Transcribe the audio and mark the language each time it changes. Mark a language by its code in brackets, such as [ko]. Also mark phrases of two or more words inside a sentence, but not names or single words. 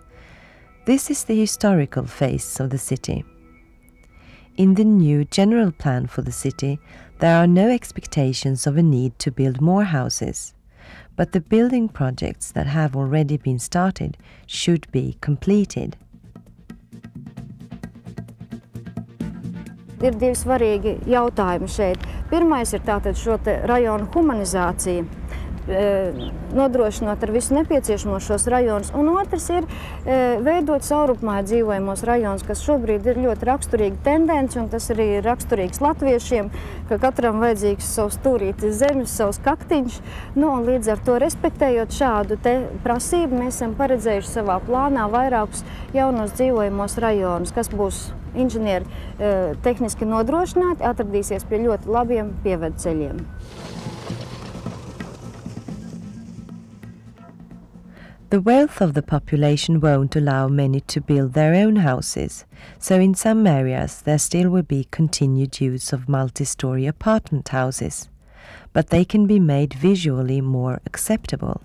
[en] This is the historical face of the city. In the new general plan for the city, there are no expectations of a need to build more houses, but the building projects that have already been started should be completed. [lv] Ir divi svarīgi jautājumi šeit. Pirmais ir tātad šo te rajonu humanizāciju, nodrošinot ar visu nepieciešamo šos rajonus, un otrs ir veidot saurupmāju dzīvojamos rajonus, kas šobrīd ir ļoti raksturīga tendence, un tas arī ir raksturīgs latviešiem, ka katram vajadzīgs savs stūrītis zemes, savs kaktiņš, un līdz ar to respektējot šādu te prasību, mēs esam paredzējuši savā plānā vairākus jaunos dzīvojamos rajonus, kas būs inženieri tehniski nodrošināti, atradīsies pie ļoti labiem pievedceļiem. [en] The wealth of the population won't allow many to build their own houses, so in some areas there still will be continued use of multi-story apartment houses, but they can be made visually more acceptable.